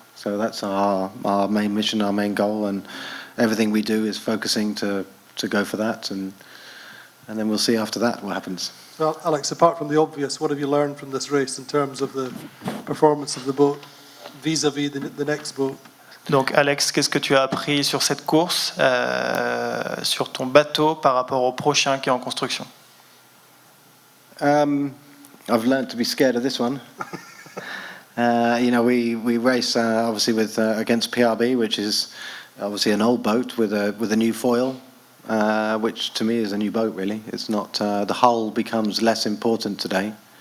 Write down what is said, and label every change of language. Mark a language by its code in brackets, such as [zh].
[en] So that's our main mission, our main goal, and everything we do is focusing to go for that, and then we'll see after that what happens. Well, Alex, apart from the obvious, what have you learned from this race in terms of the performance of the boat vis-à-vis the next boat? [fr] Donc Alex, qu'est-ce que tu as appris sur cette course, sur ton bateau par rapport au prochain qui est en construction? [en] I've learned to be scared of this one. We race obviously with against PRB, which is obviously an old boat with a new foil, which to me is a new boat really. It's not the hull becomes less important today.